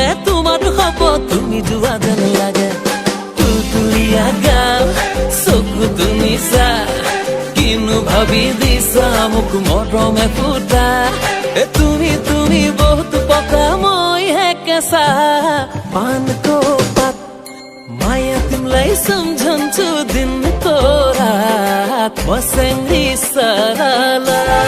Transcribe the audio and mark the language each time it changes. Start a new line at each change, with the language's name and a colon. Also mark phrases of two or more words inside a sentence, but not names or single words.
Assamese: তোমাৰ শপত তুমি যোৱা যেন লাগে তুতুলিয়া গাল চকু তুমি চা কিনো ভাবি দিছা মোক মৰমে ফুটা তুমি বহুত পকা মই হে কেঁচা
Nepali: पानको पात माया तिमलाई सम्झन्छु दिनको रात मसँगै सरला